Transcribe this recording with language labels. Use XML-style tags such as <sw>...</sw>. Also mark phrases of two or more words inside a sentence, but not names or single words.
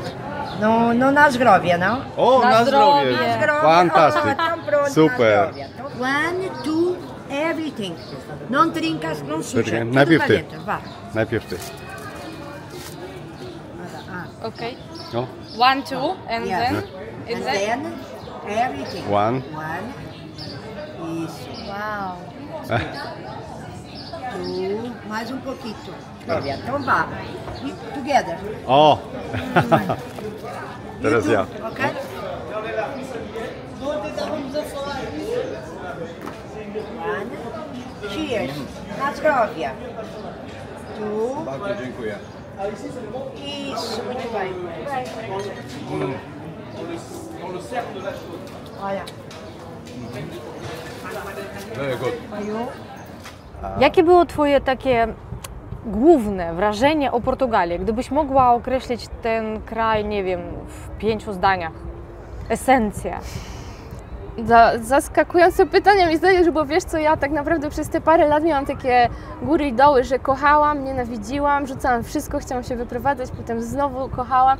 <pl>No na zdrowie, no. O, na zdrowie. Fantastyk. Super.</pl> <en>1, 2, everything. Non trincas, non sucia.</en> <pl>Najpierw ty. Najpierw ty.</pl> <en>Okay.</en> <pl>No.</pl> <en>1, 2, and then? And then everything. One.</en> <pt>Isso. Wow. 2, mais pouquinho. Olha, então vá.</pt> <en>Together.</en> <pl>O! Teraz ja.</pl> <en>Okay? Cheers.</en> <pl>Na zdrowie. Tu. Bardzo dziękuję.</pl> <pt>Isso, muito bem. Olha.</pt> <en>Very good.</en> <pl>Jakie było Twoje takie główne wrażenie o Portugalii? Gdybyś mogła określić ten kraj, nie wiem, w 5 zdaniach. Esencja. Zaskakujące pytania mi zadajesz, bo wiesz co, ja tak naprawdę przez te parę lat miałam takie góry i doły, że kochałam, nienawidziłam, rzucałam wszystko, chciałam się wyprowadzać, potem znowu kochałam.</pl>